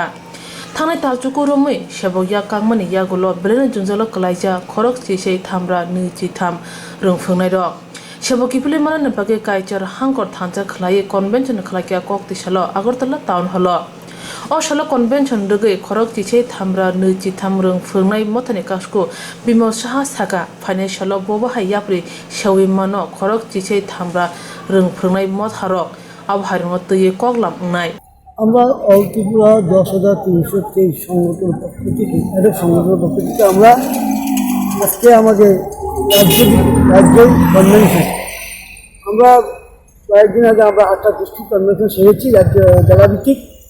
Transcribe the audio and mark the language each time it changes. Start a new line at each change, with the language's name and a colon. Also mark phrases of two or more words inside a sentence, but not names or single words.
Kok Borok: थांनाय तालचुको रमै सेबकया कांगमानि यागुलो बेलेन जुंजालो कलाइजा खरक चिसै थामरा नैचि थाम रोंफोरनाय रक सेबकिफिले माना नपाके कायचार हांकर थांचा खलाइ कन्वेंशन खलाइया कक्ति सालो आगरतला टाउन हल असालो कन्वेंशन रगै खरक चिसै थामरा नैचि थाम रोंफोरनाय मथानि कासको बिमो साहा सागा फाइनान्सियल बबाहाय याप्रि सेवि मानो खरक चिसै थामरा रोंफोरनाय मथारक आबहारिमो तैये कगलामनाय
Bangla: আমরা অল ত্রিপুরা 10,323 সংগঠন পক্ষ থেকে সংগঠনের পক্ষ থেকে আমরা আজকে আমাদের রাজ্যের কনভেনশন আমরা কয়েকদিন আগে আমরা 8টা
English: district convention
Bangla: সেরেছি রাজ্য জেলাভিত্তিক।